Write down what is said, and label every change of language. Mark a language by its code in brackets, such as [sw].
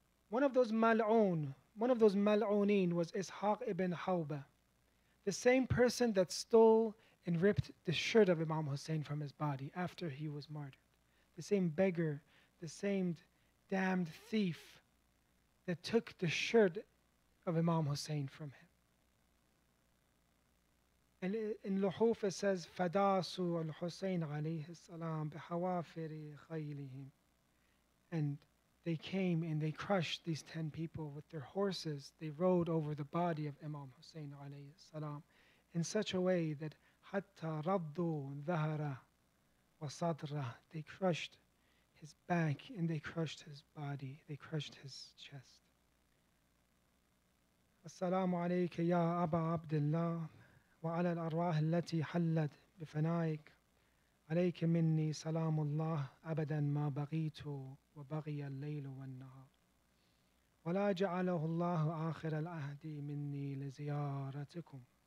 [en] One of those mal'ooneen was Ishaq ibn Hawba, the same person that stole and ripped the shirt of Imam Hussein from his body after he was martyred. The same beggar the same damned thief that took the shirt of Imam Hussein from him. And in Luhuf it says, [ar] فَدَاسُوا الْحُسَيْنَ عَلَيْهِ السَّلَامِ بِحَوَافِرِ خَيْلِهِمْ. [en] And they came and they crushed these 10 people with their horses. They rode over the body of Imam Hussein alayhi salam in such a way that [ar] حَتَّى رَضُّوا ظَهَرَهُ وَصَدْرَهُ. [en] They crushed his back and they crushed his body. They crushed his chest. [ar] السلام عليك يا أبا عبد الله وعلى الأرواح التي حلت بفنائك عليك مني سلام الله أبدا ما بغيت وبغي الليل والنهار ولا جعله الله آخر العهد مني لزيارتكم.